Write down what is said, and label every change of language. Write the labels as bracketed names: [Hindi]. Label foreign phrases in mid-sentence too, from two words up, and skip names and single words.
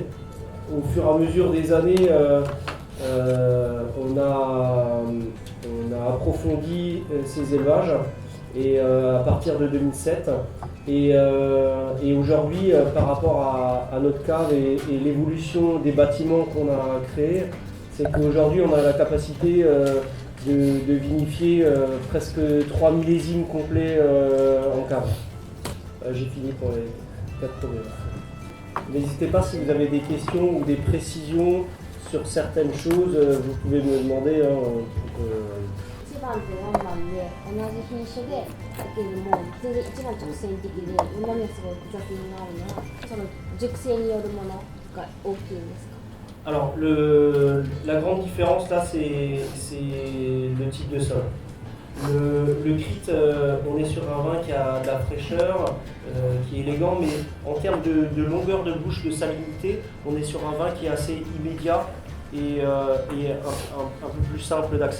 [French] Au fur et à mesure des années, on a approfondi ces élevages et à partir de 2007 et aujourd'hui par rapport à notre cave et l'évolution des bâtiments qu'on a créés, c'est qu'aujourd'hui on a la capacité de vinifier presque 3 millésimes complets en cave. J'ai fini pour les 4 premiers. N'hésitez pas si vous avez des questions ou des précisions sur certaines choses, vous pouvez me demander. [Japanese] 1 番と4番で同じ品種でだけども全然1番直線的で4番にはすごい複雑になるのはその熟成によるものが大きいんですか？ [French] Alors, la grande différence là, c'est le type de sol. Le crit, on est sur un vin qui a de la fraîcheur, qui est élégant, mais en termes de longueur de bouche, de salinité, on est sur un vin qui est assez immédiat et un peu plus simple d'accès.